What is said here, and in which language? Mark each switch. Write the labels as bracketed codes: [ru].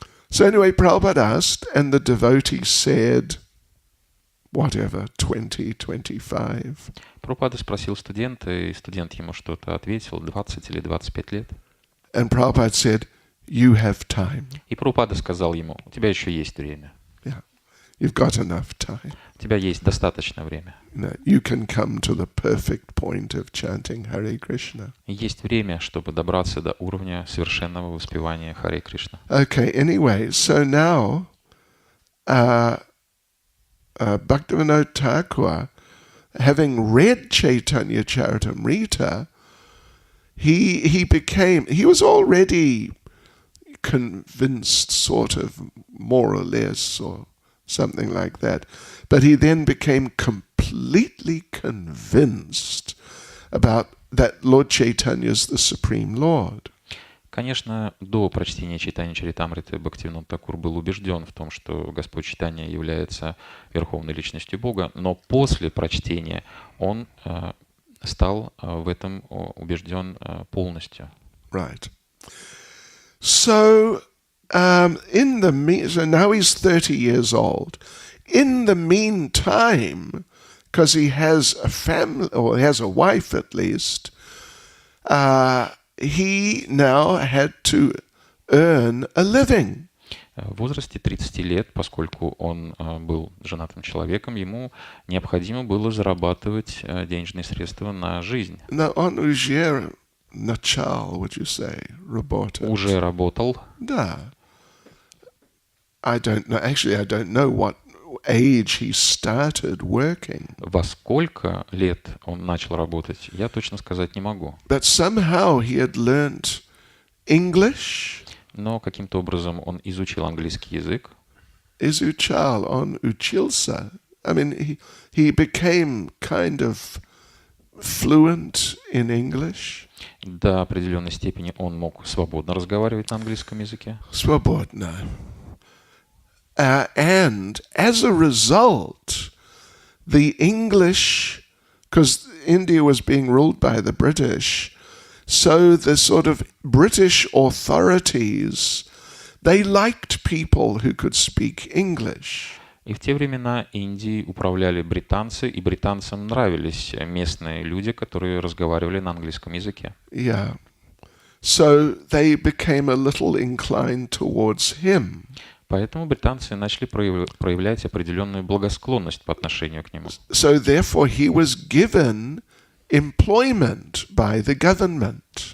[en] So anyway, Prabhupada asked, and the devotee said, whatever, 20, 25. [ru] Прабхупада спросил студента, и студент ему что-то ответил, 20 или 25 лет. [en] And Prabhupada said, you have time. [ru] И Прабхупада сказал ему, у тебя еще есть время. [en] Yeah, you've got enough time. [ru] У тебя есть достаточно время. [en] You can come to the perfect point of chanting Hare Krishna. [ru] Есть время, чтобы добраться до уровня совершенного воспевания Харе Кришна. [en] Okay, anyway, so now Bhaktivinoda Thakur, having read Chaitanya Charitamrita, he was already convinced, sort of, more or less, or something like that. But he then became completely convinced about that Lord Chaitanya is the Supreme Lord. [ru] Конечно, до прочтения Чайтанья Чаритамриты Бхактивинода Тхакур был убежден в том, что Господь Чайтанья является Верховной Личностью Бога, но после прочтения он стал в этом убежден полностью. [en] Right. So, so now he's 30 years old. In the meantime, because he has a family, or he has a wife at least, he now had to earn a living. [ru] В возрасте 30 лет, поскольку он был женатым человеком, ему необходимо было зарабатывать денежные средства на жизнь. Но он уже начал, [en] would you say, [ru] работать? Уже работал. Да. [en] I don't know what age he started working. [ru] Во сколько лет он начал работать, я точно сказать не могу. [en] But somehow he had learnt English. [ru] Но каким-то образом он изучил английский язык. Изучал, он учился. [en] I mean, he became kind of fluent in English. [ru] До определенной степени он мог свободно разговаривать на английском языке. Свободно. [en] And as a result, the English, because India was being ruled by the British, so the sort of British authorities, they liked people who could speak English. [ru] И в те времена Индией управляли британцы, и британцам нравились местные люди, которые разговаривали на английском языке. [en] Yeah. So they became a little inclined towards him. [ru] Поэтому британцы начали проявлять определенную благосклонность по отношению к нему. [en] So therefore he was given employment by the government.